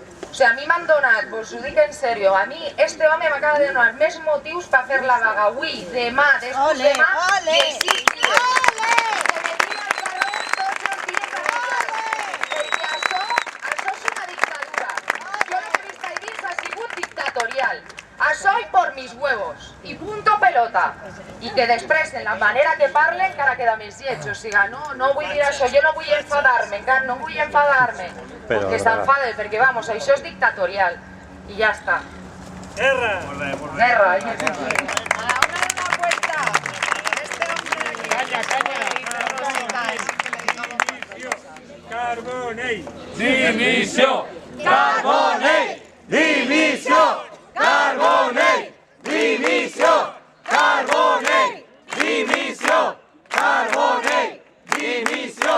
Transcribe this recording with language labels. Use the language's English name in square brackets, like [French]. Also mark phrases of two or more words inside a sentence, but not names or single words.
[Catalan] O sigui, a mi m'han donat, vos ho dic en sèrio, a mi este home m'acaba de donar més motius per fer la vaga avui, demà, després demà, i els 6 dies. Que [Spanish] me tira el calor [Catalan] tots els dies a la perquè això és una dictadura. Jo el que he vist ahir ha sigut dictatorial. Això i [Spanish] por mis huevos. I punto pelota. [Catalan] I que després, en la manera que parlen, encara queda més lleig. O sigui, no vull dir això, jo no vull enfadar-me, encara no vull enfadar-me. Perquè s'enfade, perquè, vamos, això és dictatorial. I ja està. Guerra! Guerra, [Spanish] hay que decir. Una apuesta. Este hombre... [Catalan] Carbonell! Dimissió! Carbonell! Dimissió! Carbonell! Dimissió! Carbonell! Dimissió! Carbonell! Dimissió!